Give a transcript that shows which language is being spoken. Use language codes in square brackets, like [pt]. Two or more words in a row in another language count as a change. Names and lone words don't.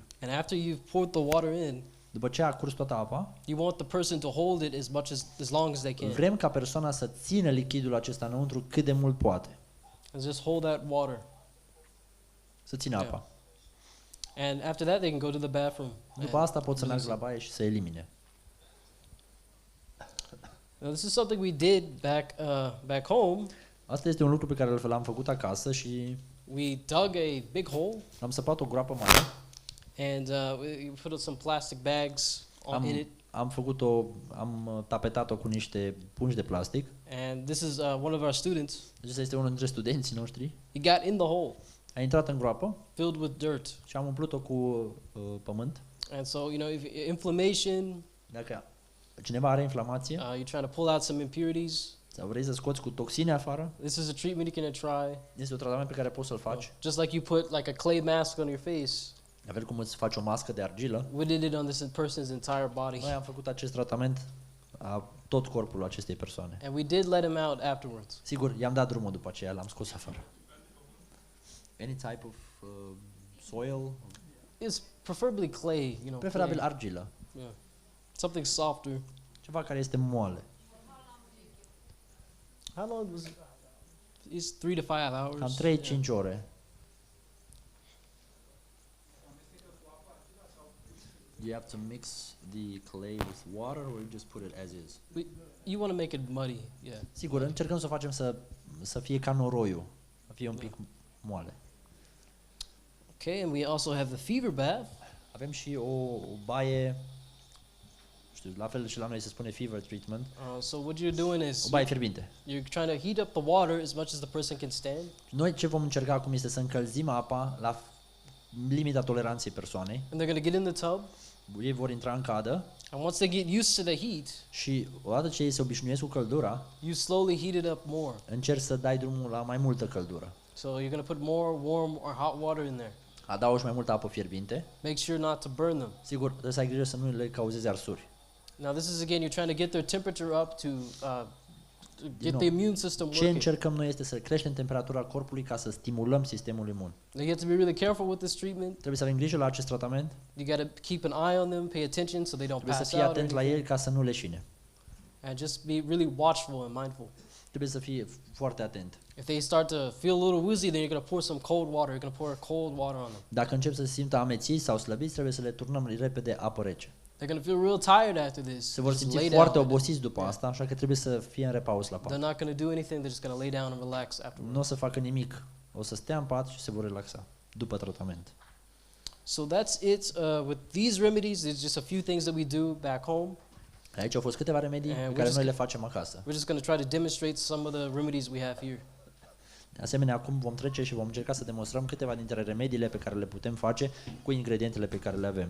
[en] And after you've poured the water in, [ro] După ce a curs toată apa, [en] you want the person to hold it as long as they can, [ro] vrem ca persoana să țină lichidul acesta înăuntru cât de mult poate, [en] and just hold that water. [ro] să țină [en] Yeah. [ro] apa. [en] And after that, they can go to the bathroom. [ro] După [en] and [ro] asta pot să [en] use [ro] meargă la [en] it. [ro] baie și să elimine. [en] Now, this is something we did back home. [ro] Asta este un lucru pe care l-am făcut acasă și [en] We dug a big hole, [ro] am săpat o groapă mare. [en] and we put some plastic bags in it. [ro] Am tapetat-o cu niște pungi de plastic. [en] And this is one of our students. [ro] Acesta este unul dintre studenții noștri. [en] He got in the hole, [ro] A intrat în groapă [en] filled with dirt. [ro] și am umplut-o cu pământ. [en] And so, if inflammation, [ro] Dacă cineva are inflamație [en] you're trying to pull out some impurities, [ro] sau vrei să scoți cu toxine afară, [en] this is a treatment you can try. [ro] este un tratament pe care poți să-l faci. [en] Just like you put like a clay mask on your face, [ro] La fel cum îți faci o mască de argilă. [en] we did it on this person's entire body. [ro] Noi am făcut acest tratament a tot corpul acestei persoane. [en] And we did let him out afterwards. [ro] Sigur, i-am dat drumul după aceea, l-am scos afară. [en] Any type of soil, It's preferably clay, [ro] preferabil [en] clay. [ro] argilă, [en] Yeah. Something softer. [ro] ceva care este moale. [en] How long was it? It's 3 to 5 hours. [ro] Cam 3-5 ore. [en] You have to mix the clay with water or you just put it as is? You want to make it muddy, yeah. [ro] Sigur, încercăm să o facem să fie ca noroiul, să fie un pic moale. [en] Okay, and we also have the fever bath. [ro] Avem și o baie, știu, la fel și la noi se spune [en] fever treatment, So what you're doing is [ro] o baie fierbinte. [en] you're trying to heat up the water as much as the person can stand, [ro] Noi ce vom încerca acum este să încălzim apa la limita toleranței persoanei. [en] and they're going to get in the tub. [ro] Ei vor intra în cadă [en] And once they get used to the heat, [ro] și odată ce ei se obișnuiesc cu căldura, [en] you slowly heat it up more. [ro] încerci să dai drumul la mai multă căldură. [en] So you're going to put more warm or hot water in there. [ro] Adaugi mai multă apă fierbinte. [en] Make sure not to burn them. [ro] Sigur, trebuie să ai grijă să nu le cauzezi arsuri. [en] Now this is again, you're trying to get their temperature up to get know, the immune system [ro] Ce [en] working. [ro] încercăm noi este să creștem temperatura corpului ca să stimulăm sistemul imun. [en] Now you have to be really careful with this treatment. [ro] Trebuie să avem grijă la acest tratament, [en] You got to keep an eye on them, pay attention so they don't [ro] trebuie să [en] pass [ro] fii [en] out or [ro] atent la [en] anything. [ro] ei ca să nu leșine. [en] And just be really watchful and mindful. [ro] Trebuie să fii foarte atent. [en] If they start to feel a little woozy, then you're going to pour some cold water. You're going to pour cold water on them. [ro] Dacă încep să se simtă amețiți sau slăbiți, trebuie să le turnăm repede apă rece. [en] They're going to feel real tired after this. [ro] Se vor [en] Just [ro] simți [en] lay [ro] foarte [en] down. [ro] obosiți după asta, așa că trebuie să fie în repaus la [en] They're [ro] pat. [en] not going to do anything. They're just going to lay down and relax afterwards. [ro] Nu o să facă nimic. O să stea în pat și se vor relaxa după tratament. [en] So that's it with these remedies. There's just a few things that we do back home. [ro] Aici au fost câteva remedii pe care noi le facem acasă. We're just going to try to demonstrate some of the remedies we have here. De asemenea, acum vom trece și vom încerca să demonstrăm câteva dintre remediile pe care le putem face cu ingredientele pe care le avem.